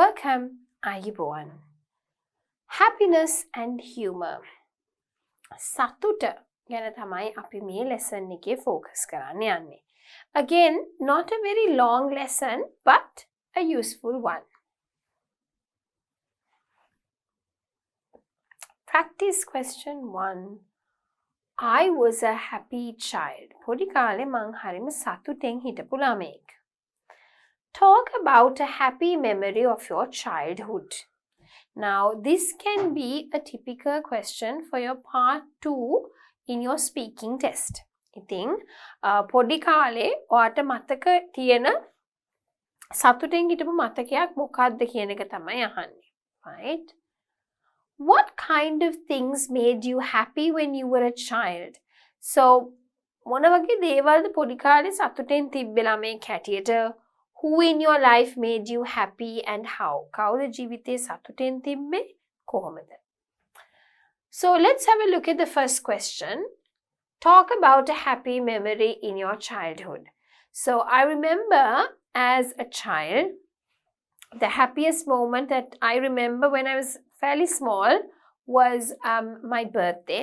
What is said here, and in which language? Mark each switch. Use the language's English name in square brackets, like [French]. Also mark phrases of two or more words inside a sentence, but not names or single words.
[English] welcome. Ayubowan. Happiness and humour. [Sinhala] සතුට ගැන තමයි අපි මේ lesson එකේ focus කරන්න යන්නේ. [English] Again, not a very long lesson, but a useful one. Practice question 1. I was a happy child. [Sinhala] පොඩි කාලේ මං හරිම සතුටෙන් හිටපු ළමෙක්. [English] Talk about a happy memory of your childhood. Now, this can be a typical question for your part 2 in your speaking test. [Sinhala] ඉතින් පොඩි කාලේ ඔයාට මතක තියෙන සතුටෙන් හිටපු මතකයක් මොකක්ද කියන එක තමයි අහන්නේ. [English] Right? What kind of things made you happy when you were a child? So, [Sinhala] මොන වගේ දේවල්ද පොඩි කාලේ සතුටෙන් තිබ්බේ ළමෙක් හැටියට? [English] Who in your life made you happy and how? [Sinhala] කවුද ජීවිතේ සතුටෙන් තිබ්බේ? කොහොමද? [English] So let's have a look at the first question. Talk about a happy memory in your childhood. So I remember as a child, the happiest moment that I remember when I was fairly small was my birthday.